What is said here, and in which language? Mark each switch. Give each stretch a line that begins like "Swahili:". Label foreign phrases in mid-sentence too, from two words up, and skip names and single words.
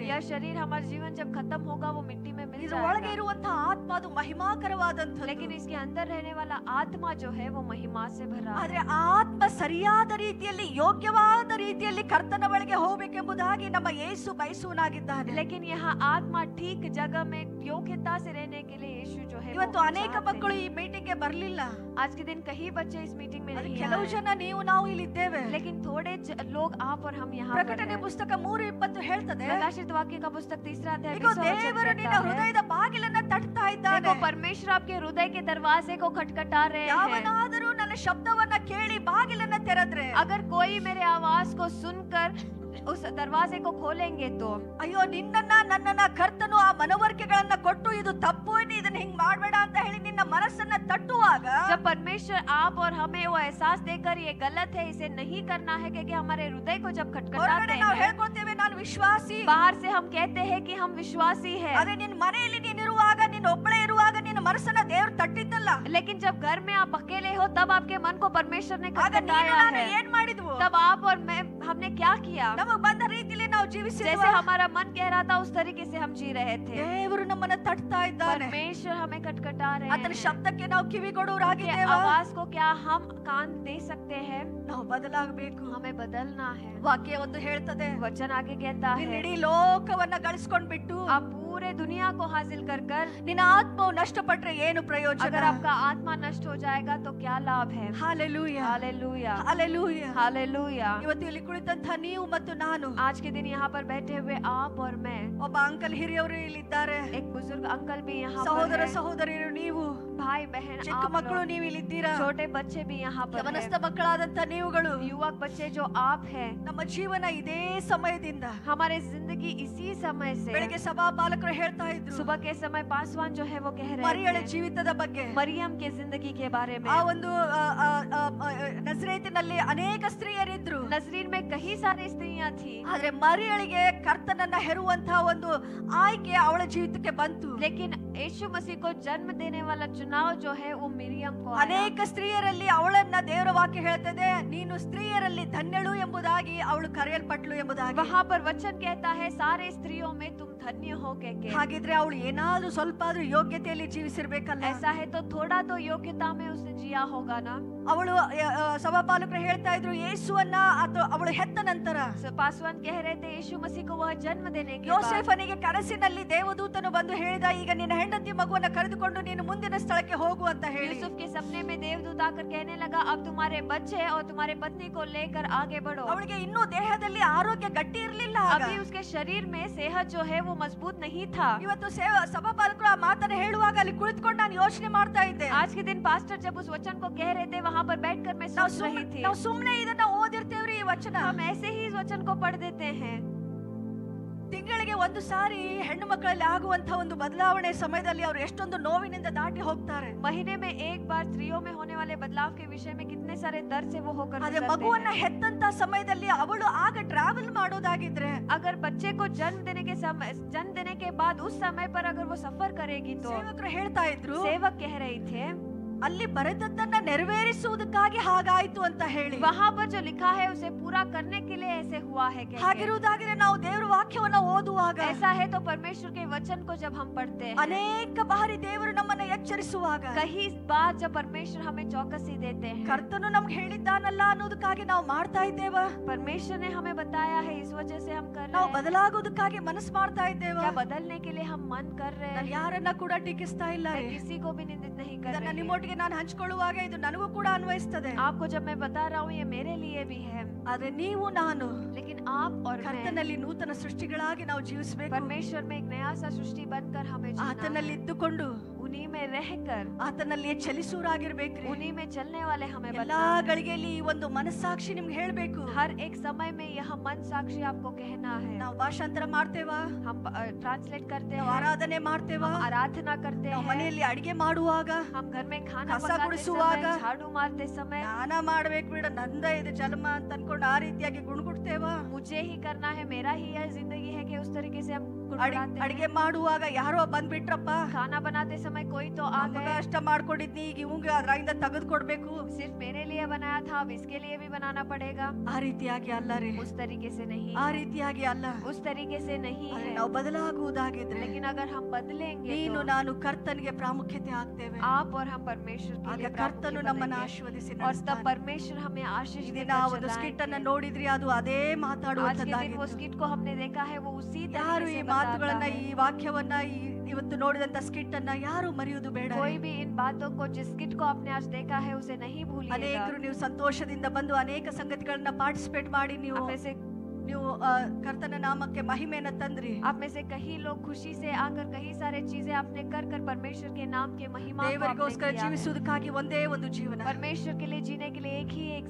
Hindi: यह शरीर हमारा जीवन जब खत्म होगा वो मिट्टी में मिल
Kannada: ಇದ್ರ ಒಳಗೆ
Hindi: जाएगा.
Kannada: ಇರುವಂತಹ ಆತ್ಮ ಅದು ಮಹಿಮಾಕರವಾದಂಥದ್ದು.
Hindi: लेकिन इसके अंदर रहने वाला आत्मा जो है वो महिमा से भरा है.
Kannada: ಆದ್ರೆ ಆ ಆತ್ಮ ಸರಿಯಾದ ರೀತಿಯಲ್ಲಿ ಯೋಗ್ಯವಾದ ರೀತಿಯಲ್ಲಿ ಕರ್ತನ ಬಳಿಗೆ ಹೋಗಬೇಕೆಂಬುದಾಗಿ ನಮ್ಮ ಯೇಸು ಬಯಸುವನಾಗಿದ್ದಾನೆ.
Hindi: लेकिन यहाँ आत्मा ठीक जगह में योग्यता से रहने के लिए यीशु जो है
Kannada: ಇವತ್ತು
Hindi: वो
Kannada: ಅನೇಕ
Hindi: चाहते
Kannada: ಮಕ್ಕಳು
Hindi: हैं.
Kannada: ಈ ಮೀಟಿಂಗ್ಗೆ ಬರಲಿಲ್ಲ.
Hindi: आज के दिन कई बच्चे इस मीटिंग में नहीं
Kannada: ಕೆಲವು
Hindi: आए.
Kannada: ಜನ ನೀವು ನಾವು ಇಲ್ಲಿ ಇದ್ದೇವೆ.
Hindi: लेकिन थोड़े लोग आप और हम यहाँ पर
Kannada: ಪ್ರಕಟಣೆ
Hindi: हैं.
Kannada: ಪುಸ್ತಕ 3:20 ಹೇಳ್ತದೆ,
Hindi: प्रकाशित वाक्य का पुस्तक 3रा अध्याय
Kannada: ಇಗೋ
Hindi: 20वां वचन
Kannada: ದೇವರು ನಿನ್ನ
Hindi: कहता है,
Kannada: ಹೃದಯದ ಬಾಗಿಲನ್ನ ತಟ್ತಾ ಇದ್ದಾನೆ.
Hindi: देखो परमेश्वर आपके हृदय के दरवाजे को खटखटा रहे हैं.
Kannada: ಯಾವನಾದರೂ ನನ್ನ ಶಬ್ದವನ್ನ ಕೇಳಿ ಬಾಗಿಲನ್ನ ತೆರೆದ್ರೆ,
Hindi: अगर कोई मेरे आवाज को सुनकर उस दरवाजे को खोलेंगे तो
Kannada: ಅಯ್ಯೋ ನಿನ್ನನ್ನ ನನ್ನನ್ನ ಕರ್ತನು ಆ ಮನವರಿಕೆಗಳನ್ನ ಕೊಟ್ಟು ಇದು ತಪ್ಪು, ಇದನ್ನ ಹಿಂಗ್ ಮಾಡ್ಬೇಡ ಅಂತ ಹೇಳಿ ನಿನ್ನ ಮನಸ್ಸನ್ನ ತಟ್ಟುವಾಗ,
Hindi: जब परमेश्वर आप और हमें वो एहसास देकर ये गलत है इसे नहीं करना है क्योंकि हमारे हृदय को जब खटखटाते
Kannada: ಹೊರಗಡೆ ನಾವು
Hindi: हैं,
Kannada: ಹೇಳ್ಕೊಳ್ತೇವೆ ನಾನು ವಿಶ್ವಾಸಿ,
Hindi: बाहर से हम कहते हैं कि हम विश्वासी हैं,
Kannada: ಆದ್ರೆ ನಿನ್ನ ಮನೆಯಲ್ಲಿ ನೀನಿರುವಾಗ ನೀನು ಒಬ್ಬಳೇ ಇರುವಾಗ ನಿನ್ನ ಮನಸ್ಸನ್ನ ದೇವರು ತಟ್ಟಿದ್ದಲ್ಲ.
Hindi: लेकिन जब घर में आप अकेले हो तब आपके मन को परमेश्वर ने
Kannada: ಆಗ ನೀನು
Hindi: खटखटाया
Kannada: ನಾನು
Hindi: है।
Kannada: ಏನ್ ಮಾಡಿದ್ವು?
Hindi: तब आप और मैं हमने क्या किया?
Kannada: ನಮಗೆ ಬಂದ ರೀತಿಯಲ್ಲಿ ನಾವು ಜೀವಿಸಿದ್ವಿ.
Hindi: जैसे हमारा मन कह रहा था उस तरीके से हम जी रहे थे।
Kannada: ದೇವರು ನಮ್ಮನ್ನ ತಟ್ತಾ ಇದ್ದಾನೆ.
Hindi: परमेश्वर हमें खटखटा रहे
Kannada: ಆತನ
Hindi: हैं।
Kannada: ಶಬ್ದಕ್ಕೆ ನಾವು ಕಿವಿಗೊಡುವರಾಗಿದ್ದೇವೆ.
Hindi: आवाज को क्या हम कान दे सकते हैं?
Kannada: ನಾವು ಬದಲಾಗಬೇಕು.
Hindi: हमें बदलना है।
Kannada: ವಾಕ್ಯ ಒಂದು ಹೇಳ್ತದೆ,
Hindi: वचन आगे कहता
Kannada: ನಿನ್ನ
Hindi: है
Kannada: ಇಡೀ ಲೋಕವನ್ನ ಗಳಿಸ್ಕೊಂಡ್ಬಿಟ್ಟು
Hindi: आप पूरे दुनिया को हासिल कर कर
Kannada: ನಿನ್ನ ಆತ್ಮವು ನಷ್ಟಪಟ್ರೆ ಏನು ಪ್ರಯೋಜನ?
Hindi: अगर आपका आत्मा नष्ट हो जाएगा तो क्या लाभ है?
Kannada: ಹಾಲೆಲೂಯಾ,
Hindi: हालेलुया,
Kannada: ಹಾಲೆಲೂಯಾ.
Hindi: हालेलुया।
Kannada: ಇವತ್ತು ಇಲ್ಲಿ ಕುಳಿತಂತ ನೀವು ಮತ್ತು ನಾನು,
Hindi: आज के दिन यहाँ पर बैठे हुए आप और मैं,
Kannada: ಒಬ್ಬ ಅಂಕಲ್ ಹಿರಿಯವರು ಇಲ್ಲಿದ್ದಾರೆ,
Hindi: एक बुजुर्ग अंकल भी यहाँ पर
Kannada: ಸಹೋದರ
Hindi: हैं,
Kannada: ಸಹೋದರಿಯರು ನೀವು,
Hindi: भाई बहन
Kannada: ಚಿಕ್ಕ
Hindi: आप
Kannada: ಮಕ್ಕಳು
Hindi: लोग,
Kannada: ನೀವು ಇಲ್ಲಿದ್ದೀರಾ,
Hindi: छोटे बच्चे भी यहाँ पर
Kannada: ಯವನಸ್ಥ
Hindi: हैं,
Kannada: ಮಕ್ಕಳಾದಂತ ನೀವುಗಳು.
Hindi: युवक बच्चे जो आप हैं।
Kannada: ನಮ್ಮ ಜೀವನ ಇದೇ ಸಮಯದಿಂದ
Hindi: हमारे जिंदगी इसी समय से,
Kannada: ಬೆಳಿಗ್ಗೆ ಸಭಾ ಪಾಲಕರು ಹೇಳ್ತಾ ಇದ್ರು
Hindi: सुबह के समय पासवान जो है वो कह
Kannada: ಮರಿಯಳ
Hindi: रहे थे
Kannada: ಜೀವಿತದ ಬಗ್ಗೆ.
Hindi: मरियम के जिंदगी के बारे में।
Kannada: ಆ ಒಂದು ನಜರೇತಿನಲ್ಲಿ ಅನೇಕ ಸ್ತ್ರೀಯರಿದ್ರು,
Hindi: नजरीन में कई सारी स्त्रियां थी,
Kannada: ಆದ್ರೆ ಮರಿಯಳಿಗೆ ಕರ್ತನನ್ನ ಹೆರುವಂತಹ ಒಂದು ಆಯ್ಕೆ ಅವಳ ಜೀವಿತಕ್ಕೆ ಬಂತು.
Hindi: लेकिन यीशु मसीह को जन्म देने वाला चुनाव जो है वो मिरियम को आया।
Kannada: ಅನೇಕ ಸ್ತ್ರೀಯರಲ್ಲಿ ಅವಳನ್ನ ದೇವರ ವಾಕ್ಯ ಹೇಳ್ತದೆ, ನೀನು ಸ್ತ್ರೀಯರಲ್ಲಿ ಧನ್ಯಳು ಎಂಬುದಾಗಿ, ಅವಳು ಕರೆಯಲ್ಪಟ್ಲು ಎಂಬುದಾಗಿ.
Hindi: वहाँ पर वचन कहता है सारे स्त्रियों में तुम धन्य हो के।
Kannada: ಹಾಗಿದ್ರೆ ಅವಳು ಏನಾದ್ರೂ ಸ್ವಲ್ಪ ಆದ್ರೂ ಯೋಗ್ಯತೆಯಲ್ಲಿ ಜೀವಿಸಿರ್ಬೇಕಲ್ಲ.
Hindi: ऐसा है तो थोड़ा तो योग्यता में उसने जिया होगा ना।
Kannada: ಅವಳು ಸಭಾಪಾಲಕರು ಹೇಳ್ತಾ ಇದ್ರು, ಯೇಸುವನ್ನ ಅವಳು ಹೆತ್ತ ನಂತರ
Hindi: पासवान कह रहे थे यीशु मसीह को वह जन्म देने के बाद
Kannada: ಯೋಸೇಫನಿಗೆ ಕನಸಿನಲ್ಲಿ ದೇವದೂತನು ಬಂದು ಹೇಳಿದ, ಈಗ ನಿನ್ನ ಹೆಂಡತಿ ಮಗುವನ್ನ ಕರೆದುಕೊಂಡು ನೀನು ಮುಂದಿನ ಸ್ಥಳಕ್ಕೆ ಹೋಗು ಅಂತ ಹೇಳಿ.
Hindi: यूसुफ के सपने में देवदूत आकर कहने लगा अब तुम्हारे बच्चे और तुम्हारे पत्नी को लेकर आगे बढ़ो।
Kannada: ಅವಳಿಗೆ ಇನ್ನೂ ದೇಹದಲ್ಲಿ ಆರೋಗ್ಯ ಗಟ್ಟಿ ಇರಲಿಲ್ಲ.
Hindi: अभी उसके शरीर में सेहत जो है वो मजबूत नहीं था।
Kannada: ಇವತ್ತು ಸಭಾಪಾಲಕರು ಆ ಮಾತನ್ನ ಹೇಳುವಾಗ ಅಲ್ಲಿ ಕುಳಿತುಕೊಂಡು ನಾನು ಯೋಚನೆ ಮಾಡ್ತಾ ಇದ್ದೆ.
Hindi: आज के दिन पास्टर जब उस वचन को कह रहे थे वहाँ पर बैठकर मैं सोच रही थी,
Kannada: ನಾವು ಸುಮ್ಮನೆ ಇದನ್ನ ಓದಿರ್ತೇವ್ರಿ ಈ ವಚನ.
Hindi: हम ऐसे ही इस वचन को पढ़ देते हैं।
Kannada: ತಿಂಗಳಿಗೆ ಒಂದು ಸಾರಿ ಹೆಣ್ಣು ಮಕ್ಕಳಲ್ಲಿ ಆಗುವಂತಹ ಒಂದು ಬದಲಾವಣೆ ಸಮಯದಲ್ಲಿ ಅವರು ಎಷ್ಟೊಂದು ನೋವಿನಿಂದ ದಾಟಿ ಹೋಗ್ತಾರೆ.
Hindi: महीने में एक बार स्त्रियों में होने वाले बदलाव के विषय में कितने सारे दर्द से वो होकर
Kannada: ಅದೇ
Hindi: गुजरते
Kannada: ಮಗುವನ್ನ
Hindi: हैं।
Kannada: ಹೆತ್ತಂತ ಸಮಯದಲ್ಲಿ ಅವಳು ಆಗ ಟ್ರಾವೆಲ್ ಮಾಡೋದಾಗಿದ್ರೆ,
Hindi: अगर बच्चे को जन्म देने के बाद उस समय पर अगर वो सफर करेगी तो
Kannada: ಸೇವಕರು ಹೇಳ್ತಾ ಇದ್ರು,
Hindi: सेवक कह रहे थे
Kannada: ಅಲ್ಲಿ ಬರೆದದ್ದನ್ನ ನೆರವೇರಿಸುವುದಕ್ಕಾಗಿ ಹಾಗಾಯ್ತು ಅಂತ ಹೇಳಿ.
Hindi: वहाँ पर जो लिखा है उसे पूरा करने के लिए ऐसे हुआ है।
Kannada: ಹಾಗಿರುವುದಾಗಿದ್ರೆ ನಾವು ದೇವರ ವಾಕ್ಯವನ್ನ ಓದುವಾಗ,
Hindi: ऐसा है तो परमेश्वर के वचन को जब हम पढ़ते हैं,
Kannada: ಅನೇಕ ಬಾರಿ ದೇವರು ನಮ್ಮನ್ನ ಎಚ್ಚರಿಸುವಾಗ,
Hindi: कई बार जब परमेश्वर हमें चौकसी देते हैं,
Kannada: ಕರ್ತನು ನಮ್ಗೆ ಹೇಳಿದ್ದಾನಲ್ಲ ಅನ್ನೋದಕ್ಕಾಗಿ ನಾವು ಮಾಡ್ತಾ ಇದ್ದೇವ,
Hindi: परमेश्वर ने हमें बताया है इस वजह से हम कर रहे
Kannada: ನಾವು
Hindi: हैं,
Kannada: ಬದಲಾಗೋದಕ್ಕಾಗಿ ಮನಸ್ಸು ಮಾಡ್ತಾ ಇದ್ದೇವ.
Hindi: क्या बदलने के लिए हम मन कर रहे
Kannada: ನಾನು
Hindi: हैं।
Kannada: ಯಾರನ್ನ ಕೂಡ ಟೀಕಿಸ್ತಾ ಇಲ್ಲ
Hindi: मैं
Kannada: ರೀ.
Hindi: किसी को भी निंदित नहीं कर
Kannada: ಇದನ್ನ
Hindi: रही।
Kannada: ನಿಮ್ಮೊಟ್ಟಿಗೆ ನಾನು ಹಂಚಿಕೊಳ್ಳುವಾಗ ಇದು ನನಗೂ ಕೂಡ ಅನ್ವಯಿಸ್ತದೆ.
Hindi: आपको जब मैं बता रहा हूँ ये मेरे लिए भी है,
Kannada: ಆದ್ರೆ ನೀವು ನಾನು
Hindi: लेकिन आप और मैं
Kannada: ಕರ್ತನಲ್ಲಿ ನೂತನ ಸೃಷ್ಟಿಗಳಾಗಿ ನಾವು ಜೀವಿಸಬೇಕು.
Hindi: परमेश्वर में एक नया सा सृष्टि बनकर हमें जीना
Kannada: ಆತನಲ್ಲಿ
Hindi: है।
Kannada: ಇದ್ದುಕೊಂಡು
Hindi: उन्हीं में रहकर
Kannada: ಆತನಲ್ಲಿಯೇ ಚಲಿಸುವರಾಗಿರ್ಬೇಕ್ರಿ.
Hindi: उन्हीं में चलने वाले हमें
Kannada: ಎಲ್ಲಾ
Hindi: बनना है।
Kannada: ಗಳಿಗೆಯಲ್ಲಿ ಈ ಒಂದು ಮನಸ್ಸಾಕ್ಷಿ ನಿಮ್ಗೆ ಹೇಳ್ಬೇಕು.
Hindi: हर एक समय में यह मन साक्षी आपको कहना है।
Kannada: ನಾವು ಭಾಷಾಂತರ ಮಾಡ್ತೇವ,
Hindi: हम ट्रांसलेट करते
Kannada: ನಾವು
Hindi: हैं,
Kannada: ಆರಾಧನೆ ಮಾಡ್ತೇವ,
Hindi: हम आराधना करते
Kannada: ನಾವು
Hindi: हैं,
Kannada: ಮನೆಯಲ್ಲಿ ಅಡಿಗೆ ಮಾಡುವಾಗ,
Hindi: हम घर में खाना
Kannada: ಕಸ
Hindi: पकाते
Kannada: ಗುಡಿಸುವಾಗ,
Hindi: समय, झाड़ू मारते समय
Kannada: ದಾನ ಮಾಡ್ಬೇಕು ಬಿಡ ನಂದ ಇದು ಜನ್ಮ ಅಂತ ಅನ್ಕೊಂಡು ಆ ರೀತಿಯಾಗಿ ಗುಣಗುಡ್ತೇವ.
Hindi: मुझे ही करना है, मेरा ही यह जिंदगी है कि उस तरीके से हम गुड़गुड़ाते हैं।
Kannada: ಅಡಿಗೆ ಮಾಡುವಾಗ ಯಾರೋ ಬಂದ್ಬಿಟ್ರಪ್ಪ,
Hindi: खाना बनाते समय कोई तो आ
Kannada: ನಮಗ
Hindi: गए,
Kannada: ಅಷ್ಟ ಮಾಡ್ಕೊಂಡಿದ್ನಿ, ಈಗ ಇವಂಗ ಅದ್ರಾಗಿಂದ ತೆಗೆದು ಕೊಡ್ಬೇಕು.
Hindi: सिर्फ मेरे लिए बनाया था अब इसके लिए भी बनाना पड़ेगा।
Kannada: ಆ ರೀತಿಯಾಗಿ ಅಲ್ಲ ರೀ,
Hindi: उस तरीके से नहीं,
Kannada: ಆ ರೀತಿಯಾಗಿ ಅಲ್ಲ.
Hindi: उस तरीके से नहीं
Kannada: ಆದ್ರೆ
Hindi: है।
Kannada: ನಾವು ಬದಲಾಗುವುದಾಗಿದ್ರೆ
Hindi: लेकिन अगर हम बदलेंगे
Kannada: ನೀನು
Hindi: तो
Kannada: ನಾನು ಕರ್ತನಿಗೆ ಪ್ರಾಮುಖ್ಯತೆ ಆಗ್ತೇವೆ.
Hindi: आप और हम परमेश्वर के
Kannada: ಆಗ
Hindi: लिए
Kannada: ಕರ್ತನು
Hindi: प्रामुख्य
Kannada: ನಮ್ಮನ್ನ
Hindi: बनेंगे।
Kannada: ಆಶೀರ್ವದಿಸಿ
Hindi: और
Kannada: ನಡೆಸ್ತಾನೆ.
Hindi: तब परमेश्वर हमें आशीष
Kannada: ಈ ದಿನ
Hindi: देकर
Kannada: ಒಂದು ಸ್ಕಿಟ್ ಅನ್ನ
Hindi: चलाएंगे।
Kannada: ನೋಡಿದ್ರಿ, ಅದು ಅದೇ
Hindi: आज के दिन वो
Kannada: ಮಾತಾಡುವಂತದ್ದಾಗಿತ್ತು.
Hindi: स्किट को हमने देखा है वो उसी
Kannada: ಯಾರು
Hindi: तरीके
Kannada: ಈ
Hindi: से
Kannada: ಮಾತುಗಳನ್ನ,
Hindi: बताता
Kannada: ಈ
Hindi: है।
Kannada: ವಾಕ್ಯವನ್ನ, ಇವತ್ತು ನೋಡಿದಂತ ಸ್ಕಿಟ್ ಅನ್ನ ಯಾರು ಮರೆಯುವುದು ಬೇಡ.
Hindi: कोई भी इन बातों को, जिस स्किट को आपने आज देखा है उसे नहीं भूलिएगा।
Kannada: ಅನೇಕರು ನೀವು ಸಂತೋಷದಿಂದ ಬಂದು ಅನೇಕ ಸಂಗತಿಗಳನ್ನ ಪಾರ್ಟಿಸಿಪೇಟ್ ಮಾಡಿ ನೀವು
Hindi: आप में से
Kannada: ಕರ್ತನ ನಾಮಕ್ಕೆ ಮಹಿಮೆಯನ್ನ ತಂದ್ರಿ.
Hindi: आप में से कई लोग खुशी से आकर कई सारे चीजें आपने कर कर परमेश्वर के नाम के महिमा को आपने
Kannada: ದೇವರಿಗೋಸ್ಕರ
Hindi: किया है।
Kannada: ಜೀವಿಸುವುದಕ್ಕಾಗಿ ಒಂದೇ ಒಂದು ಜೀವನ,
Hindi: परमेश्वर के लिए जीने के लिए एक ही एक